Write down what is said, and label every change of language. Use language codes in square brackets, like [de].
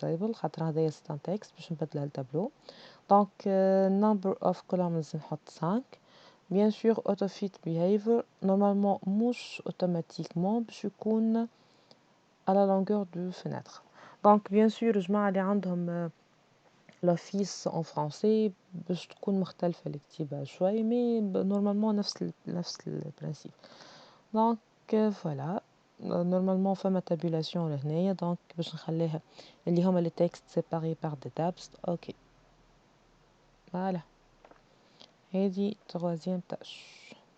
[ar] table خاطر هذايا [fr] c'est un texte [ar] باش نبدلها لتابلو. [fr] Donc [en] number of columns [ar] نحط 5. [fr] Bien sûr [en] autofit behavior [fr] normalement مش automatiquement [ar] باش يكون [fr] à la longueur de fenêtre. [ar] Donc bien sûr الجماعة اللي عندهم [fr] l'office en français [ar] باش تكون مختلفة الكتيبة شوي mais normalement نفس البرانسيب. Donc voilà normalement فما tabulation لهنايا donc باش نخليها اللي هما [fr] les textes séparés par des tabs. [ar] ok voilà هذه [fr] troisième tâche.